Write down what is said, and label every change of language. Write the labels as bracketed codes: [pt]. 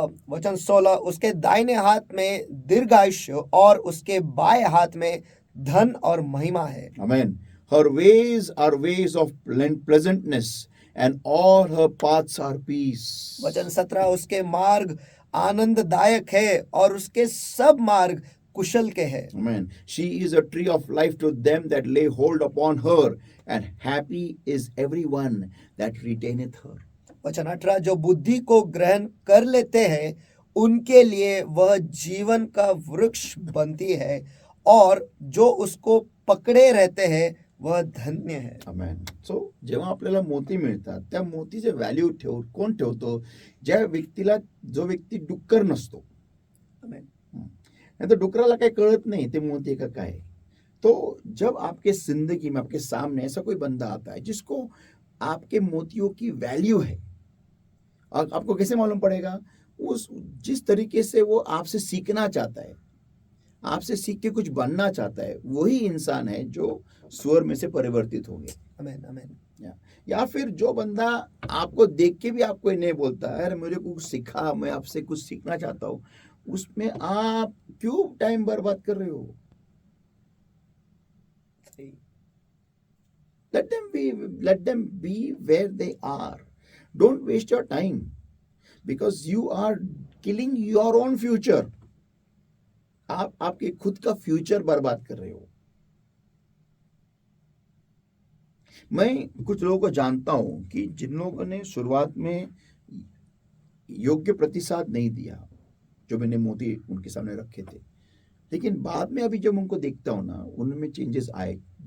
[hi] वचन 16, उसके दाहिने हाथ में दीर्घायुष्य, और उसके बाएं हाथ में धन और महिमा है। आमेन। [en] Her ways are ways of pleasantness, and all her paths are peace. [hi] वचन 17, उसके मार्ग आनंददायक है, और उसके सब मार्ग कुशल के हैं। [en] Amen. She is a tree of life to them that lay hold upon her, and happy is everyone that retaineth her. [hi] वचन 18, जो बुद्धि को ग्रहण कर लेते हैं उनके लिए वह जीवन का वृक्ष बनती है, और जो उसको पकड़े रहते हैं वह धन्य है। [en] Amen. [mr] So जेव्हा आपल्याला मोती मिळतात, त्या मोतीचे व्हॅल्यू कोण ठेवतो? ज्या व्यक्तीला, जो व्यक्ती डुक्कर नसतो. [hi] आमेन। नहीं तो [mr] डुकराला काही कळत नहीं ते मोती का काय. [hi] तो जब आपके जिंदगी में, आपके सामने ऐसा कोई बंदा आता है जिसको आपके मोतियों की वैल्यू है, और आपको कैसे मालूम पड़ेगा? उस जिस तरीके से वो आपसे सीखना चाहता है, आपसे सीख के कुछ बनना चाहता है, वही इंसान है जो स्वर में से परिवर्तित होंगे। आमेन आमेन। या फिर जो बंदा आपको देख के भी आपको नहीं बोलता, अरे मेरे को कुछ सिखा, मैं आपसे कुछ सीखना चाहता हूँ, उसमें आप क्यों टाइम बर्बाद कर रहे हो? [en] let them be where they are. Don't waste your time, because you are killing your own future. [hi] आप आपके खुद का फ्यूचर बर्बाद कर रहे हो। मैं कुछ लोगों को जानता हूं कि जिन लोगों ने शुरुआत में योग्य प्रतिसाद नहीं दिया, जो मैंने मोती उनके सामने रखे थे, लेकिन बाद में अभी जब उनको देखता हूं ना, उनमें चेंजेस आए।